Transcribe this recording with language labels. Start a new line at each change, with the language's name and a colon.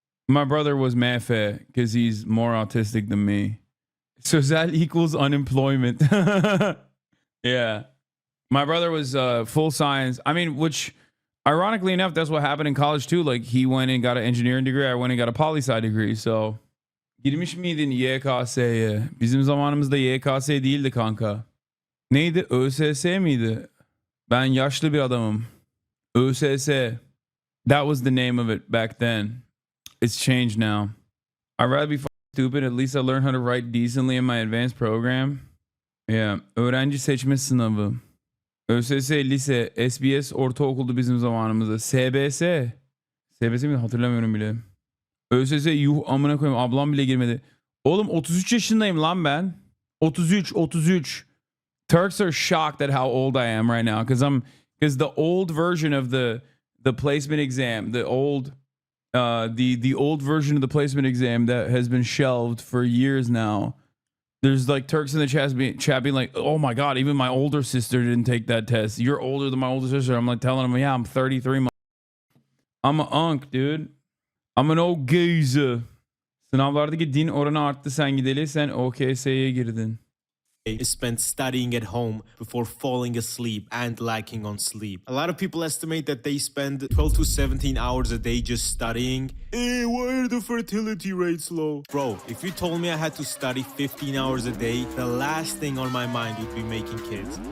English: My brother was Mefe because he's more autistic than me. Sözel equals unemployment. Yeah. My brother was full science. I mean, which... ironically enough, that's what happened in college too. Like he went and got an engineering degree. I went and got a poli-sci degree.
Turkish: So girmiş miydin YKS'ye? Bizim zamanımızda YKS değildi kanka. Neydi? ÖSS miydi? Ben yaşlı bir adamım. ÖSS.
English: That was the name of it back then. It's changed now. I'd rather be stupid. At least I learned how to write decently in my advanced program.
Turkish: Yeah. Öğrenci seçme sınavı. ÖSS, lise, SBS, ortaokuldu bizim zamanımızda. SBS. SBS mi? Hatırlamıyorum bile. ÖSS, yuh amına koyayım. Ablam bile girmedi. Oğlum 33 yaşındayım lan ben. 33.
English: Turks are shocked at how old I am right now. Because the old version of the placement exam, the old version of the placement exam that has been shelved for years now. There's like Turks in the chat being like, oh my God, even my older sister didn't take that test. You're older than my older sister. I'm like telling them, yeah, I'm 33. I'm an unk, dude. I'm an old geezer.
Turkish: Sınavlardaki din oranı arttı sen gideli. Sen OKS'ye girdin.
English: Is spent studying at home before falling asleep and lacking on sleep. A lot of people estimate that they spend 12 to 17 hours a day just studying. Hey, why are the fertility rates low? Bro, if you told me I had to study 15 hours a day, the last thing on my mind would be making kids.